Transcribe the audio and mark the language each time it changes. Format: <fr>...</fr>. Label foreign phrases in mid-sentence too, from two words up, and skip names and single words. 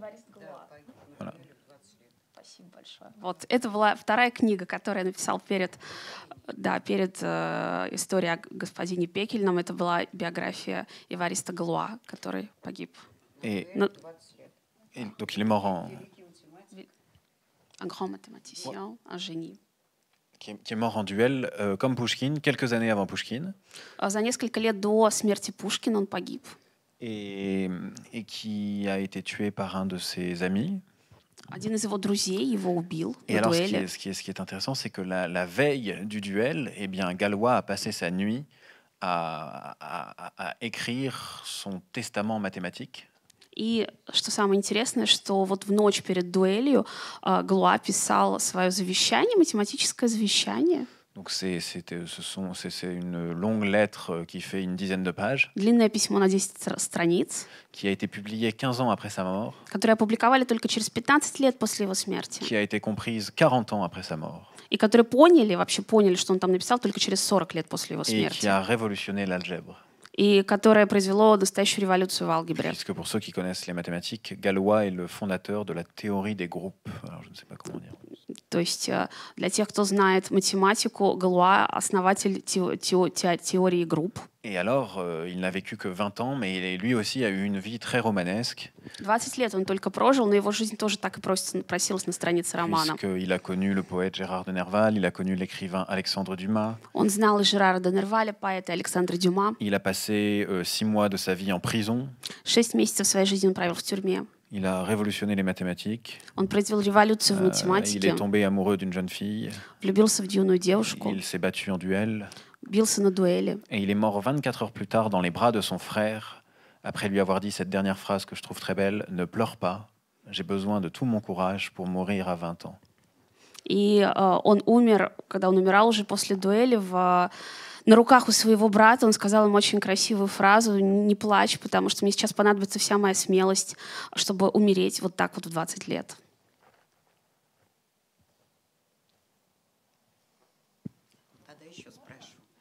<fr>Voilà.</fr> <ru>Спасибо большое. Вот это была вторая книга, которую я написал перед историей о господине Пекельном. Это была биография Évariste Galois, который погиб.</ru> <fr>Et donc il est mort Un grand mathématicien, un génie. qui est mort en duel, comme Pouchkine, quelques années avant Pouchkine.</fr> <ru>За несколько лет до смерти Пушкина он погиб.</ru> <fr>Et qui a été tué par un de ses amis.</fr> <ru>Один из его друзей его убил</ru> <fr>Et</fr> <ru>на</ru> <fr>alors,</fr> <ru>дуэли.</ru> <fr>ce qui est intéressant, c'est que la veille du duel, eh bien, Galois a passé sa nuit à écrire son testament mathématique.</fr> <ru>И что самое интересное, что вот в ночь перед дуэлью Галуа писал свое завещание, математическое завещание.</ru> <fr>Donc c'est une longue lettre qui fait une dizaine de pages,</fr> <ru>Длинное письмо на 10 страниц,</ru> <fr>qui a été publiée 15 ans après sa mort,</fr> <ru>которое опубликовали только через 15 лет после его смерти.</ru> <fr>qui a été comprise 40 ans après sa mort,</fr> <ru>И которые вообще поняли, что он там написал только через 40 лет после его</ru> <fr>et qui</fr> <ru>смерти.</ru> <fr>a révolutionné l'algèbre.</fr> <ru>И которое произвело настоящую революцию в алгебре.</ru> <fr>Puisque pour ceux qui connaissent les mathématiques, Galois est le fondateur de la théorie des groupes. Alors je ne sais pas comment dire.</fr> <ru>То есть для тех, кто знает математику, Галуа — основатель теории групп.</ru> <fr>Et alors, il n'a vécu que 20 ans, mais lui aussi a eu une vie très romanesque.</fr> <ru>20 лет он только прожил, но его жизнь тоже так и просилась на странице романа.</ru> <fr>Puisqu'il a connu le poète Gérard de Nerval, il a connu l'écrivain Alexandre Dumas.</fr> <ru>Он знал и Жерара де Нерваля, поэта, и Александра Дюма.</ru> <fr>Il a passé 6 mois de sa vie en prison.</fr> <ru>6 месяцев своей жизни он провел в тюрьме.</ru> <fr>Il a révolutionné les mathématiques.</fr> <ru>Он произвел революцию в</ru> <fr>Il</fr> <ru>математике,</ru> <fr>est tombé amoureux d'une jeune fille.</fr> <ru>влюбился в юную девушку,</ru> <fr>Il s'est battu en duel.</fr> <ru>бился на дуэли.</ru> <fr>Et il est mort 24 heures plus tard dans les bras de son frère, après lui avoir dit cette dernière phrase que je trouve très belle: ne pleure pas, j'ai besoin de tout mon courage pour mourir à 20 ans.</fr> <ru>И он умер, когда он умирал уже после дуэли, на руках у своего брата. Он сказал ему очень красивую фразу: «Не плачь, потому что мне сейчас понадобится вся моя смелость, чтобы умереть вот так вот в 20 лет». Тогда еще спрашиваю.</ru>